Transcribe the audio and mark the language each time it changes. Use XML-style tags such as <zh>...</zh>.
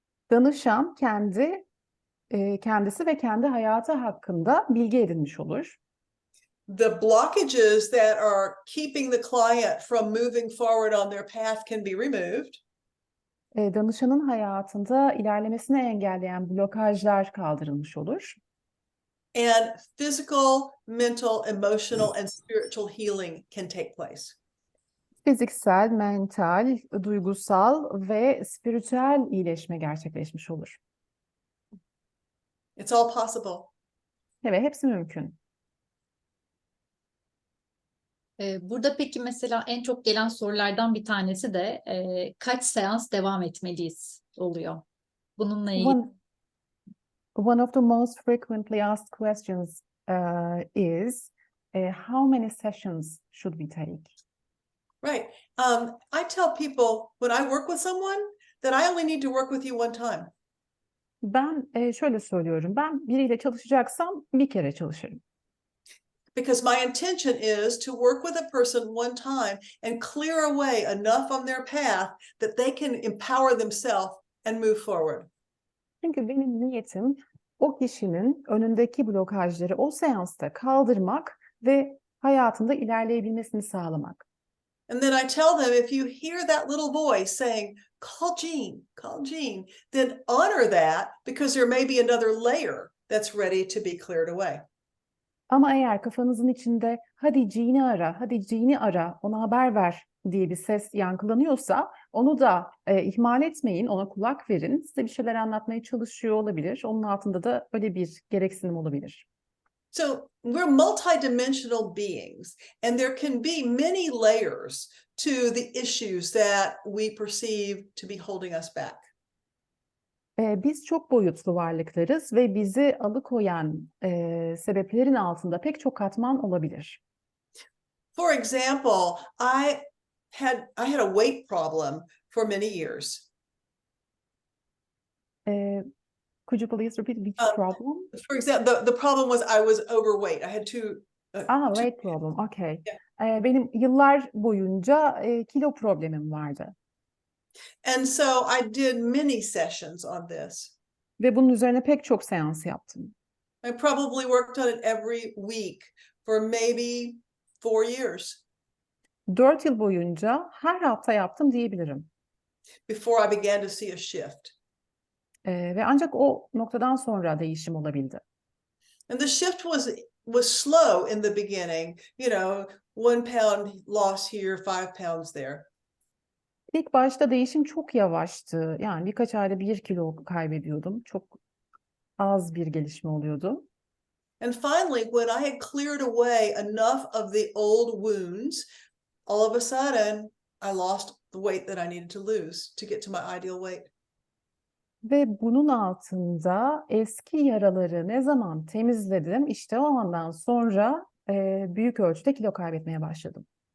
<tr>Danışan kendisi ve kendi hayatı hakkında bilgi edinmiş olur.</tr> <en>The blockages that are keeping the client from moving forward on their path can be removed.</en> <tr>Danışanın hayatında ilerlemesini engelleyen blokajlar kaldırılmış olur.</tr> <en>And physical, mental, emotional, and spiritual healing can take place.</en> <tr>Fiziksel, mental, duygusal ve spiritüel iyileşme gerçekleşmiş olur.</tr> <en>It's all possible.</en> <tr>Evet, hepsi mümkün. Burada peki mesela en çok gelen sorulardan bir tanesi de kaç seans devam etmeliyiz oluyor. Bununla ilgili.</tr> <en>One of the most frequently asked questions is how many sessions should we take? Right. I tell people when I work with someone that I only need to work with you one time.</en> <tr>Ben şöyle söylüyorum, ben biriyle çalışacaksam bir kere çalışırım.</tr> <en>Because my intention is to work with a person one time and clear away enough on their path that they can empower themselves and move forward.</en> <tr>Çünkü benim niyetim o kişinin önündeki blokajları o seansta kaldırmak ve hayatında ilerleyebilmesini sağlamak.</tr> <en>And then I tell them, if you hear that little voice saying, call Jean, then honor that because there may be another layer that's ready to be cleared away.</en> <tr>Ama eğer kafanızın içinde hadi Jean'i ara, ona haber ver diye bir ses yankılanıyorsa onu da ihmal etmeyin, ona kulak verin. Size bir şeyler anlatmaya çalışıyor olabilir. Onun altında da öyle bir gereksinim olabilir.</tr> <en>So we're multidimensional beings, and there can be many layers to the issues that we perceive to be holding us back.</en> <tr>Biz çok boyutlu varlıklarız ve bizi alıkoyan sebeplerin altında pek çok katman olabilir.</tr> <en>For example, I had a weight problem for many years. Could you please repeat which problem? For example, the problem was I was overweight. I had Weight problem, okay.</en> <tr>Benim yıllar boyunca kilo problemim vardı.</tr> <en>and so I did many sessions on this.</en> <tr>Ve bunun üzerine pek çok seans yaptım.</tr> <en>I probably worked on it every week for maybe 4 years</en> <tr>4 yıl boyunca her hafta yaptım diyebilirim.</tr> <en>before I began to see a shift.</en> <tr>Ve ancak o noktadan sonra değişim olabildi.</tr> <en>And the shift was slow in the beginning, 1 pound loss here, 5 pounds there.</en> <tr>İlk başta değişim çok yavaştı. Yani birkaç ayda 1 kilo kaybediyordum. Çok az bir gelişme oluyordu.</tr> <en>And finally, when I had cleared away enough of the old wounds, all of a sudden, I lost the weight that I needed to lose to get to my ideal weight.</en> <tr>Ve bunun altında eski yaraları ne zaman temizledim, işte o andan sonra büyük ölçüde kilo kaybetmeye başladım.</tr>